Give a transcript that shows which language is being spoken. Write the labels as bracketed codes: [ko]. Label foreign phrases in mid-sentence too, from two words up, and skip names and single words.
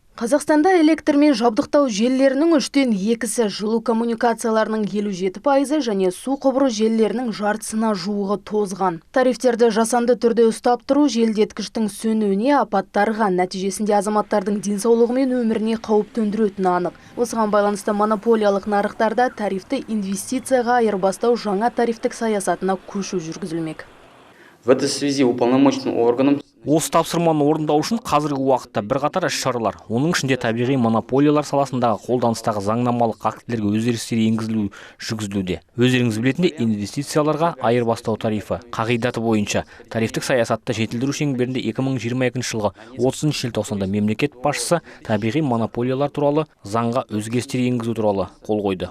[kk] Қазақстанда электрмен жабдықтау желілерінің 3/2-сі, жылу коммуникацияларының 57%, және су құбыры желілерінің жартысына жуығы тозған. Тарифтерді жасанды түрде ұстап тұру желдеткіштің сөнуіне, апаттарға, нәтижесінде азаматтардың денсаулығы мен өміріне қауіп төндіретіні анық. Осыған байланысты монополиялық нарықтарда тарифті инвестицияға айырбастау жаңа тарифтік саясатына көшу жүргізілмек. [ru] В этой связи уполномоченным органом [kk] Осы тапсырманы орындау үшін қазіргі уақытта бірқатар іс-шаралар, оның ішінде табиғи монополиялар саласындағы қолданыстағы заңнамалық актілерге өзгерістер енгізілу жүргізілуде. Өздеріңіз білетіндей, инвестицияларға айырбастау тарифі қағидаты бойынша тарифтік саясатты жетілдіру шеңберінде 2022 жылғы 30 желтоқсанда мемлекет басшысы табиғи монополиялар туралы заңға өзгерістер енгізу туралы қол қойды.